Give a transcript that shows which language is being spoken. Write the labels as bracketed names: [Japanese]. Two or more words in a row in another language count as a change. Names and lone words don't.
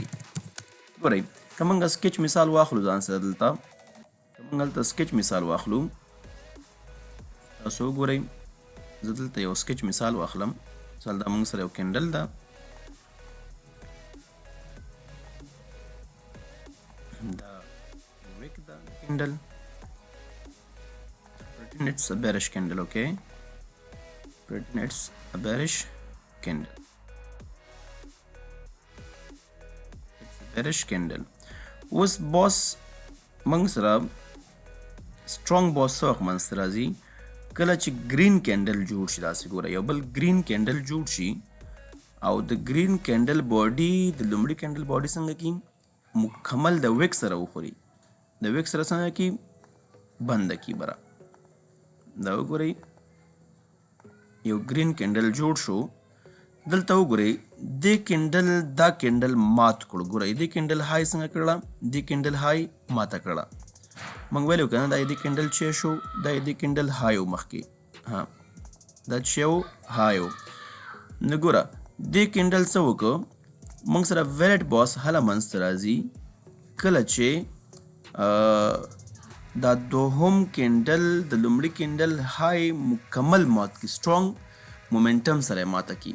[Pashto] ګورئ که موږ سکیچ مثال واخلو ځان سره دلته، موږ دلته سکیچ مثال واخلو. تاسو وګورئ زه دلته یو سکیچ مثال واخلم. مثال دا موږ سره یو کینډل ده. دا ویک ده کینډل. [English] pretend it's a bearish candle. okay, pretend it's a bearish candle. it's a bearish candle. [Pashto] اوس باس موږ سره [English] strong BOS [Pashto] څه وخت منځ ته راځي؟ کله چې [English] green candle [Pashto] جوړ شي. داسې ګوره یو بل [English] green candle [Pashto] جوړ شي او د [English] green candle body [Pashto] د لومړي [English] candle body [Pashto] څنګه کی مکمل د ویک سره وخوري. د ویک سره څنګه کی بنده کی برا. دا وګورئ یو [English] green candle [Pashto] جوړ شو. دلته وګورئ دې کینډل دا کینډل مات کړو. ګورئ دې [English] candle high [Pashto] څنګه کړله؟ دې [English] candle high [Pashto] ماته کړله. موږ ویلو که نه دا دې کینډل چې شو دا دې [English] candle high [Pashto] و مخکې. ها دا چې و های و. نو ګوره دې کینډل څه وکړو؟ موږ سره [English] valid BOS [Pashto] هله منځ ته راځي کله چې دا دوهم کینډل د لومړي [English] candle high [Pashto] مکمل مات کی. [English] strong momentum [Pashto] سره ماته کی.